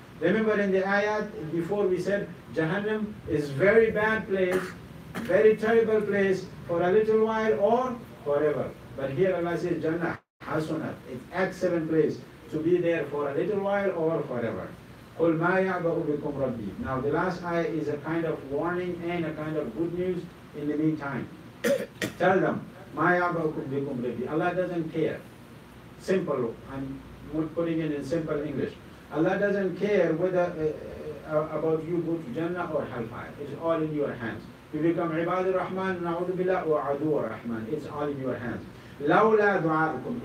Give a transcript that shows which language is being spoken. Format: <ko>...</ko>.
<en>Remember in the ayat before we said Jahannam is very bad place, very terrible place for a little while or forever. But here Allah says Jannah, Hasunat, it's excellent place to be there for a little while or forever.</en> <ar>قُلْ مَا يَعْبَأُ بِكُمْ رَبِّي.</ar> <en>Now the last ayah is a kind of warning and a kind of good news in the meantime. Tell them,</en> <ar>مَا يَعْبَأُ بِكُمْ رَبِّي.</ar> <en>Allah doesn't care. Simple, I'm putting it in simple English. Allah doesn't care whether about you go to Jannah or Hellfire. It's all in your hands. You become Ibad al-Rahman, Na'udhu Billah, or Adu al-Rahman. It's all in your hands.</en> <ar>لَوْلَا دُعَاءُكُمْ.</ar>